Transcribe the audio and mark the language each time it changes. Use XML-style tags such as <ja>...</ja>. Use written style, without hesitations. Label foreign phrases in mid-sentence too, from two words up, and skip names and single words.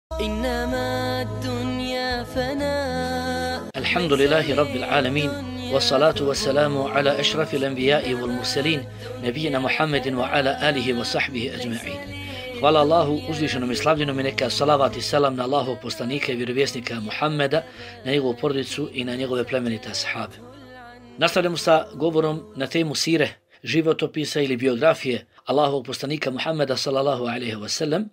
<ar>إنما الدنيا فناء. الحمد لله رب العالمين والصلاة والسلام على أشرف الأنبياء والمرسلين نبينا محمد وعلى آله وصحبه أجمعين.</ar> <bs>Hvala Allahu uzvišenom i slavljenom i neka salavat i selam na Allahov poslanika i vjerovjesnika Muhammeda, na njegovu porodicu i na njegove plemenite ashabe. Nastavljamo sa govorom na temu sire, životopisa ili biografije Allahovog poslanika Muhammeda</bs> <ar>صلى الله عليه وسلم.</ar>